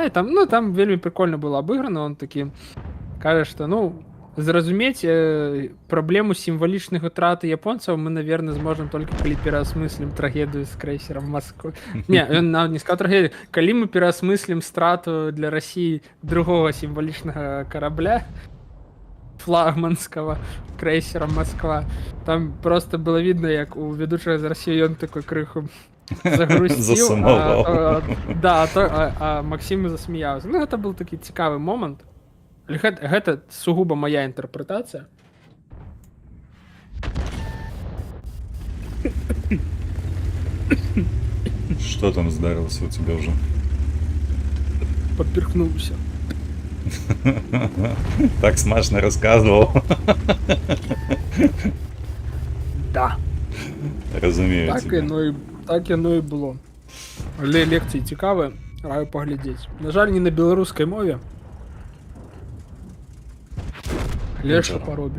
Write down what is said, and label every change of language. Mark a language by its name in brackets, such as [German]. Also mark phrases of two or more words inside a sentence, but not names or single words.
[Belarusian] І там, ну, там вельмі прикольна было абыграна. Он такі кажа, што, ну, зразумець праблему сімвалічных утраты японцаў мы, наверное, зможам толькі калі пераасмыслім трагедыю з крэйсерам Масквы. Не, ён нават не сказаў трагедыю. Калі мы пераасмыслім страту для Расіі другога сімвалічнага карабля, флагманскага крейсера Москва. [Russian] Там просто было видно, [Belarusian] як у ведучага з Расіі ён такой крыху загрусціў. А Максім засмяяўся. Ну, гэта был такі цікавы момант. Гэта сугуба моя інтэрпрэтацыя. [Russian] Что там здарылася у тебя уже? Поперхнулся. Так смачно рассказывал. Да. [Belarusian] Разумею. Так яно і было. Але лекцыі цікавыя, раю паглядзець. На жаль, не на беларускай мове. Але што паробіш.